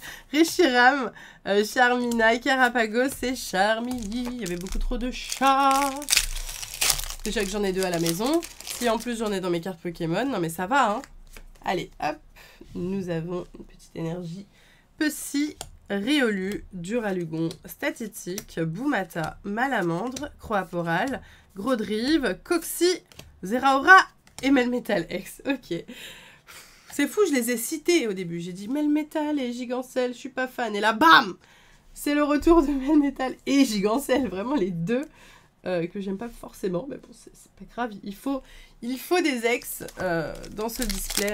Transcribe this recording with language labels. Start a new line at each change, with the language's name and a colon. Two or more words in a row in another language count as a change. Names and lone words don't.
French: Reshiram, Charmina, Carapagos et Charmilly. Il y avait beaucoup trop de chats. Déjà que j'en ai 2 à la maison. Si en plus j'en ai dans mes cartes Pokémon, non mais ça va, hein. Allez, hop, nous avons une petite énergie. Pussy, Riolu, Duralugon, Statitique, Boumata, Malamandre, Croaporal, Grodrive, Coxy, Zeraora et Melmetal X. Ok. C'est fou, je les ai cités au début. J'ai dit Melmetal et Gigancel, je suis pas fan. Et là, bam! C'est le retour de Melmetal et Gigancel. Vraiment les deux que j'aime pas forcément. Mais bon, c'est pas grave. Il faut des ex dans ce display.